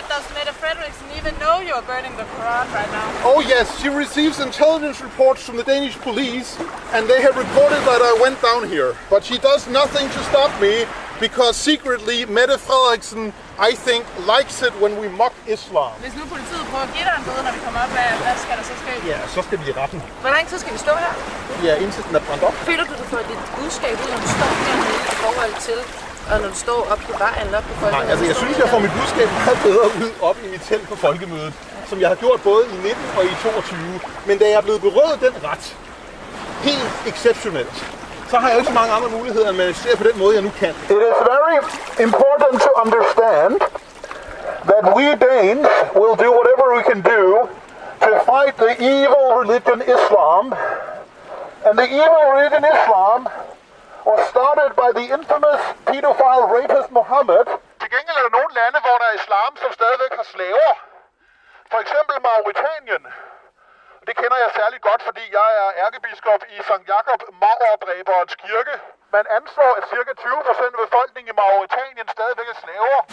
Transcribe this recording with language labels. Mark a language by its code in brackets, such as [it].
[en] But does Mette Frederiksen even know you're burning the Quran right now? Oh yes, she receives intelligence reports from the Danish police, and they have reported that I went down here. But she does nothing to stop me, because secretly Mette Frederiksen, I think, likes it when we mock Islam. [da] Hvis nu politiet prøver at give dig en bøde, når vi kommer op, hvad skal der så ske? Ja, så skal vi i retten. Hvor lang tid skal vi stå her? Ja, indtil den er brændt op. Føler du får dit budskab ud, når du står dernede i forhold til, og når du står op i vejen eller op på folkemødet? Nej, altså jeg synes, jeg får mit budskab meget bedre ud op i mit telt på folkemødet, som jeg har gjort både i 19 og i 22. Men da jeg er blevet berøvet den ret, helt exceptionelt, så har jeg ikke så mange andre muligheder, end at se på den måde, jeg nu kan. [en] It is very important to understand that we Danes will do whatever we can do to fight the evil religion Islam. And the evil religion Islam was started by the infamous pedophile rapist Muhammad to [da] Til gengæld er der nogle lande, hvor der er islam, som stadigvæk har slaver. For eksempel Mauritanien. Det kender jeg særligt godt, fordi jeg er ærkebiskop i Sankt Jakob Maurdræberens kirke. Man anslår, at ca. 20% af befolkningen i Mauritanien stadigvæk er slaver.